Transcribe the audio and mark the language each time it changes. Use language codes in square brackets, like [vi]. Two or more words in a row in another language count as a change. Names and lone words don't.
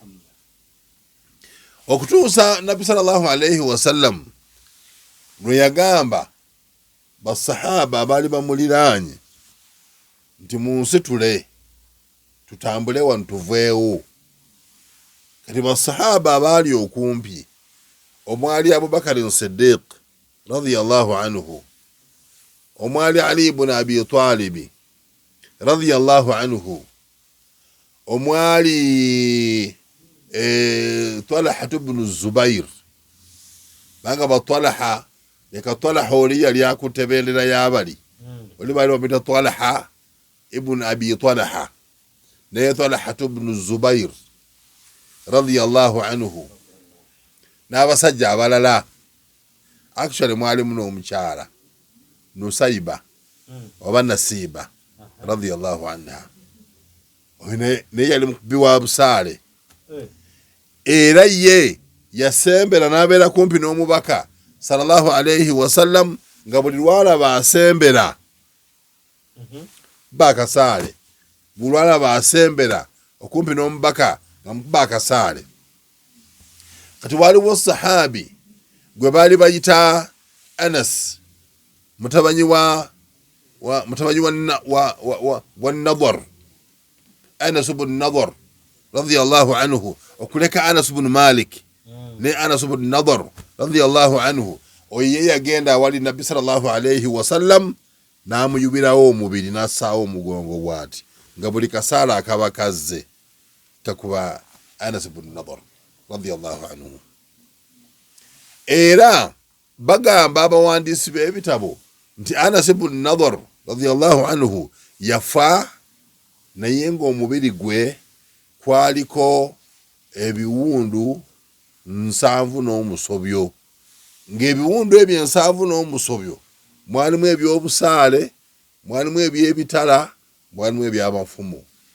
[lg] Okutuusa Nabbi [ar] صلى الله عليه وسلم [lg] lwe yagamba basahaba abaali bamuliraanye nti munsitule tutambule wano tuveewo. Kati basahaba abaali okumpi omwali Abubakar Siddiq [ar] رضي الله عنه, [lg] omwali Ali ibn Abi Talib [ar] رضي الله عنه, [lg] omwali Talha ibn Zubair, banga batalaha leka Talha oli yali akutte bendera y'abali, oli baali bamuyita Talha ibn Abi Talha, naye Talha ibn Zubair [ar] رضي الله عنه, [lg] n'abasajja abalala. Actually mwalimu n'omukyala Nusayba oba Nasiba [ar] رضي الله عنها, [lg] naye yali mukubi wa busaale, era ye yasembera n'abeera kumpi n'omubaka [ar] صلى الله عليه وسلم, [lg] nga buli lwalaba asembera bakasaale, buli lwalaba asembera okumpi n'omubaka nga mukuba akasaale. Kati waliwo sahabi gwe baali bayita Anas mutabanyi wa Nadhar, Anas ibn Nadhar [ar] رضي الله عنه, [lg] okuleka Anas ibn Malik ne Anas ibn Nadhar [ar] رضي الله عنه, [lg] oye yagenda awali Nabbi [ar] صلى الله عليه وسلم [lg] n'amuyubirawo omubiri n'assaawo omugongo bw'ati, nga buli kasaala akaba kazze kakuba Anas ibn Nadhar [ar] رضي الله عنه. [lg] Era bagamba abawandiisi b'ebitabo nti Anas ibn Nadhar [ar] رضي الله عنه [lg] yafa, naye ng'omubiri gwe kwaliko ebiwundu 7 n'omusobyo, ng'ebiwundu ebyo 7 n'omusobyo mwalimu ebyobusaale, mwalimu ebyebitala, mwalimu ebyamafumu.